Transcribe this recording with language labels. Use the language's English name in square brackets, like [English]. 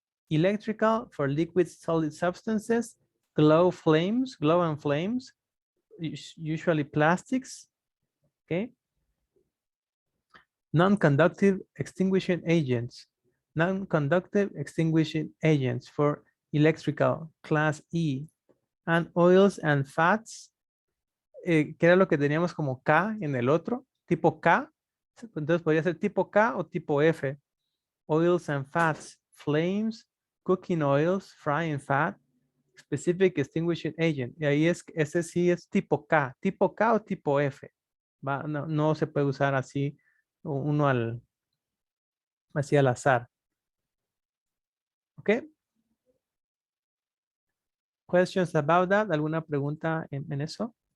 [English] Electrical, for liquid solid substances, glow and flames, usually plastics. Okay. Non-conductive extinguishing agents. Non-conductive extinguishing agents for electrical, class E. And oils and fats, [Spanish] que era lo que teníamos como K en el otro, tipo K. Entonces podría ser tipo K o tipo F. [English] Oils and fats, flames, cooking oils, frying fat, specific extinguishing agent. [Spanish] Y ahí ese sí es tipo K o tipo F. No, no se puede usar así uno así al azar. ¿Ok? [English] Questions about that? [Spanish] ¿Alguna pregunta en eso?